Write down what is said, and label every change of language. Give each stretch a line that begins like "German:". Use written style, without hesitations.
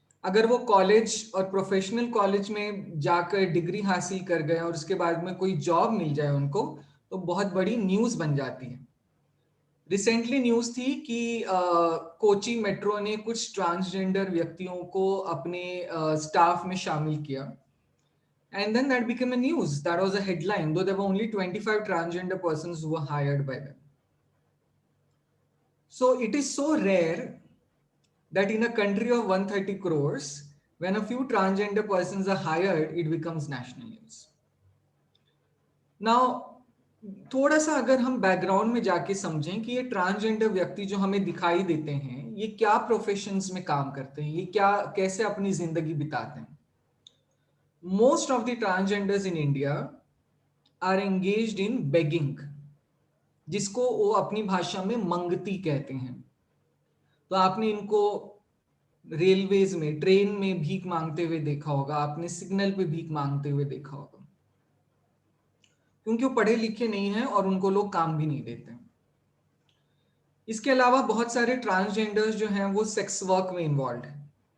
Hindi: अगर वो कॉलेज और प्रोफेशनल कॉलेज में जाकर डिग्री हासिल कर गए और उसके बाद में कोई जॉब मिल जाए उनको, तो बहुत बड़ी न्यूज़ बन जाती है। रिसेंटली न्यूज़ थी कि कोची मेट्रो ने कुछ ट्रांसजेंडर व्यक्तियों को अपने स्टाफ में शामिल किया।
English: And then that became a news. That was a headline, though there were only 25 transgender persons who were hired by them. So it is so rare that in a country of 130 crores, when a few transgender persons are hired, it becomes national news.
Hindi: Now, थोड़ा सा अगर हम background में जाके समझें कि ये transgender व्यक्ति जो हमें दिखाई देते हैं, ये क्या प्रोफेशंस में काम करते हैं, ये क्या कैसे अपनी जिंदगी बिताते हैं।
English: Most of the transgenders in India are engaged in begging,
Hindi: जिसको वो अपनी भाषा में मंगती कहते हैं। तो आपने इनको रेलवेज में, ट्रेन में भीख मांगते हुए देखा होगा, आपने सिग्नल पे भीख मांगते हुए देखा होगा, क्योंकि वो पढ़े लिखे नहीं हैं और उनको लोग काम भी नहीं देते। इसके अलावा बहुत सारे ट्रांसजेंडर्स जो हैं वो सेक्स वर्क में इन्वॉल्व हैं।